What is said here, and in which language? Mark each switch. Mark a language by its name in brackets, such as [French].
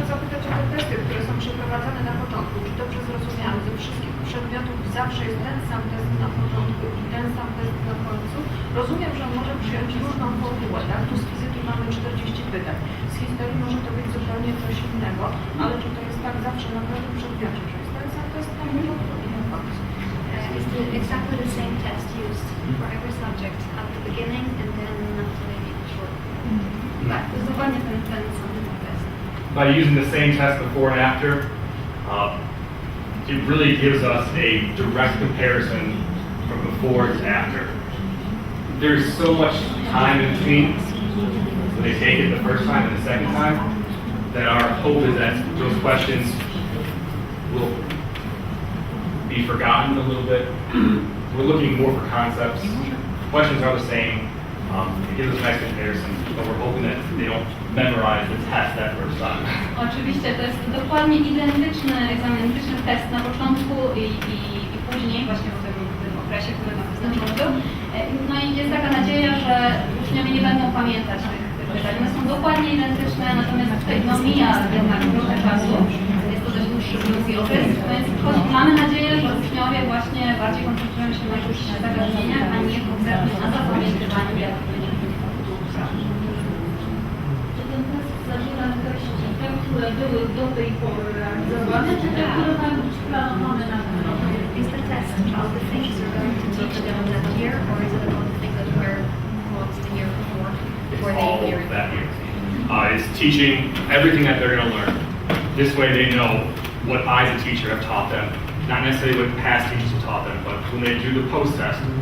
[Polish] Chciałam zapytać o te testy, które są przeprowadzane na początku. Czy dobrze zrozumiałam, ze wszystkich przedmiotów zawsze jest ten sam test na początku i ten sam test na końcu? Rozumiem, że on może przyjąć różną formułę, tak? Tu z fizyki mamy 40 pytań, z historii może to być zupełnie coś innego, ale czy to jest tak zawsze na każdym przedmiocie, że jest ten sam test na początku i na końcu? [English] Is exactly the same test used for every subject at the beginning and then maybe short. [Polish] Tak, to jest dokładnie ten sam test. [English] By using the same test before and after, it really gives us a direct comparison from before to after. There's so much time in between when they take it the first time and the second time that our hope is that those questions will be forgotten a little bit. We're looking more for concepts. Questions are the same. It gives us a nice comparison, but we're hoping that they don't memorize the test that first time. [Polish] Oczywiście to jest dokładnie identyczny egzamin, identyczny test na początku i później, właśnie w tym okresie, który nam wyznaczony był. No i jest taka nadzieja, że uczniowie nie będą pamiętać tych pytań. One są dokładnie identyczne, natomiast tutaj no mija jednak trochę czasu. Jest to dość długi okres, więc mamy nadzieję, że uczniowie właśnie bardziej koncentrują się na jakichś zagadnieniach, a nie konkretnie na zapamiętywaniu jakich wyników. Czy ten test zawiera treści, te, które były do tej pory realizowane, czy te, które mają być planowane na ten rok? [English] Is the test about the things you're going to teach them that year, or is it about the things that were taught the year before All they hear of that year. It's teaching everything that they're going to learn. This way they know what I as a teacher have taught them, not necessarily what past teachers have taught them, but when they do the post-test,